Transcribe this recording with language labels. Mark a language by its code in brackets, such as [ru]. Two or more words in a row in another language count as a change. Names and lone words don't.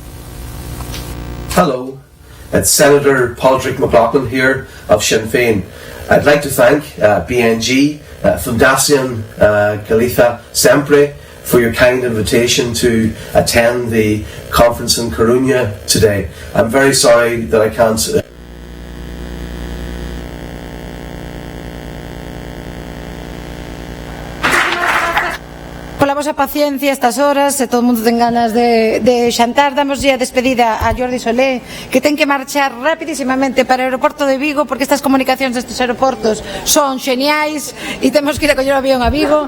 [en] Hello, it's Senator Padraig McLaughlin here of Sinn Féin. I'd like to thank BNG, Fundación Galiza Sempre, for your kind invitation to attend the conference in Coruña today. I'm very sorry that I can't [gl] pola vosa paciencia estas horas, e todo o mundo ten ganas de xantar. Damos a despedida a Jordi Solé, que ten que marchar rapidísimamente para o aeroporto de Vigo, porque estas comunicacións destes aeroportos son xeniais e temos que ir a coller o avión a Vigo.